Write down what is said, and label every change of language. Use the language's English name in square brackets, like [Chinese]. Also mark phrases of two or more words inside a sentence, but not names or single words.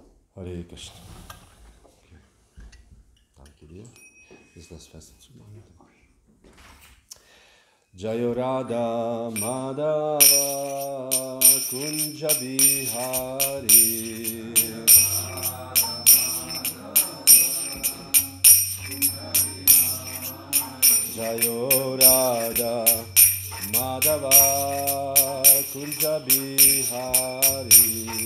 [German] Hare Krishna. Okay. Danke dir. Ist das Fest zu machen? [Sanskrit] Jaya Radha Madhava Kunja Bihari Jaya Radha Madhava Kunja Bihari